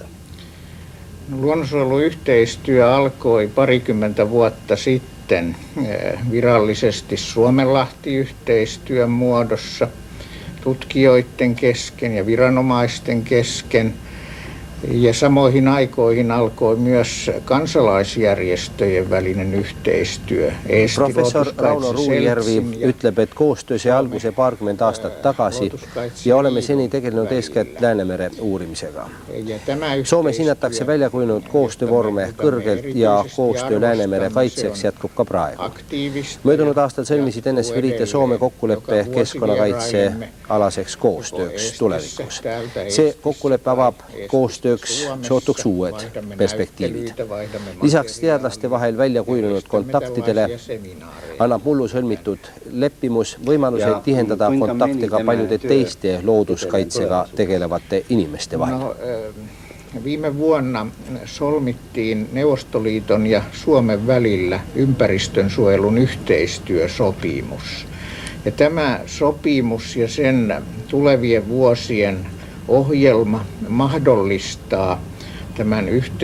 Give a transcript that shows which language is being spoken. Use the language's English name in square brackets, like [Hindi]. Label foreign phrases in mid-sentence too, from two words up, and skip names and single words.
[Finnish] Luonnonsuojeluyhteistyö alkoi parikymmentä vuotta sitten virallisesti Suomenlahti-yhteistyön muodossa tutkijoiden kesken ja viranomaisten kesken. Ja samoihin aikoihin alkoi myös kansalaisjärjestöjen välinen yhteistyö. [Estonian] Professor Rauno Ruujärvi ütleb, et koostöö sai alguse paarkümmend aastat tagasi ja oleme seni tegelenud eeskätt Läänemere uurimisega. Soomes hinnatakse välja kujunenud koostöövorme kõrgelt ja koostöö Läänemere kaitseks jätkub ka praegu. Möödunud aastal sõlmisid NSV Liit ja Soome kokkuleppe keskkonnakaitse alaseks koostööks tulevikus. See kokkuleppe avab koostöö sootuks uued perspektiivid. Lisaks teadlaste vahel välja kujunenud kontaktidele annab mullu sõlmitud leppimus võimaluse tihendada kontakte ka paljude teiste looduskaitsega tegelevate inimeste vahel. [Finnish] Viime vuonna solmittiin Neuvostoliiton ja Suomen välillä ympäristönsuojelun yhteistyösopimus. Ja tämä sopimus ja sen tulevien vuosien ohjelma mahdollistaa tämän